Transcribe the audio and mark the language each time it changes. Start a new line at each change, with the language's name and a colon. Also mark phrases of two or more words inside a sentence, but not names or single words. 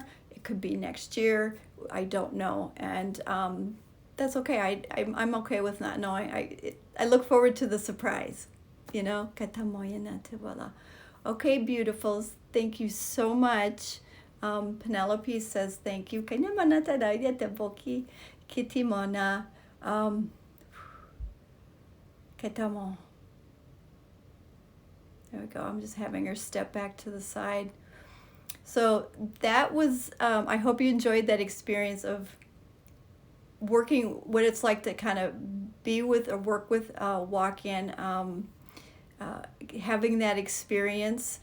English: It could be next year. I don't know, and that's okay. I'm okay with not knowing. I look forward to the surprise, you know. Okay, beautifuls. Thank you so much. Penelope says thank you. Kanya manata da ya te boki kiti mona. Ketamo. There we go. I'm just having her step back to the side. So that was, I hope you enjoyed that experience of working, what it's like to kind of be with or work with walk-in, having that experience.